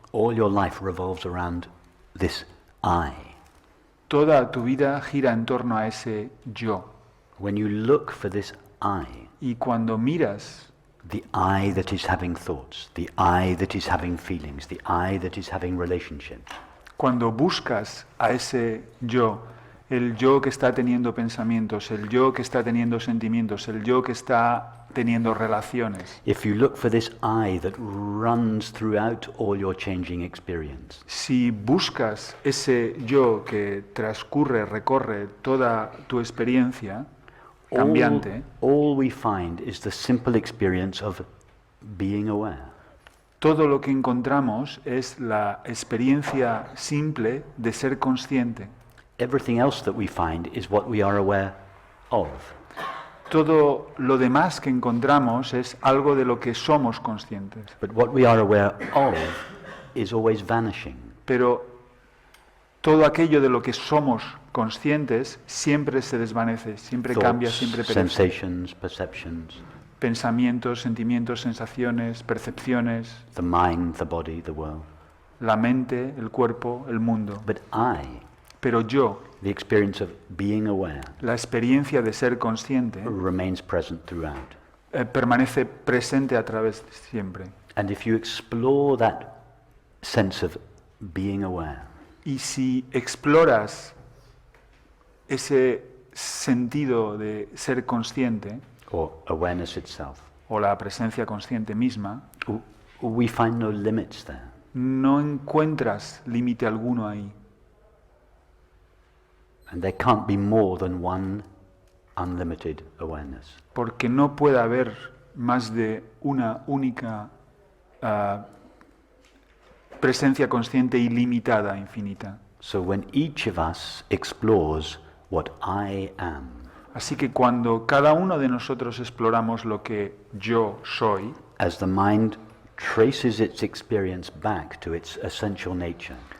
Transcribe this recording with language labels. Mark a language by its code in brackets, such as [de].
[en] All your life revolves around this I. [es] Toda tu vida gira en torno a ese yo. [en] When you look for this I, [es] Y cuando miras [en] the I that is having thoughts, the I that is having feelings, the I that is having relationships, [es] Cuando buscas a ese yo, el yo que está teniendo pensamientos, el yo que está teniendo sentimientos, el yo que está teniendo relaciones, [en] if you look for this I that runs throughout all your changing experience, [es] si buscas ese yo que recorre toda tu experiencia cambiante, [en] all we find is the simple experience of being aware. [es] todo lo que encontramos es la experiencia simple de ser consciente. [en] Everything else that we find is what we are aware of. [es] todo lo demás que encontramos es algo de lo que somos conscientes. [en] But what we are aware of is always vanishing. [es] Pero todo aquello de lo que somos conscientes siempre se desvanece, siempre cambia, siempre perece. [en] Sensations, perceptions, [es] Pensamientos, sentimientos, sensaciones, percepciones, [en] the mind, the body, the world. [es] la mente, el cuerpo, el mundo. [en] But [es] Pero yo, [en] the experience of being aware, [es] la experiencia de ser consciente, [en] remains present throughout. [es] permanece presente a través de siempre. [en] And if you explore that sense of being aware, [es] Y si exploras ese sentido de ser consciente, [en] or awareness itself, [es] o la presencia consciente misma, [en] we find no limits there. [es] no encuentras límite alguno ahí. [en] And there can't be more than one unlimited awareness. [es] Porque no puede haber más de una única presencia consciente ilimitada, infinita. [en] So when each of us explores what I am, [es] Así que cuando cada uno de nosotros exploramos lo que yo soy, [en] as the mind traces its experience back to its essential nature,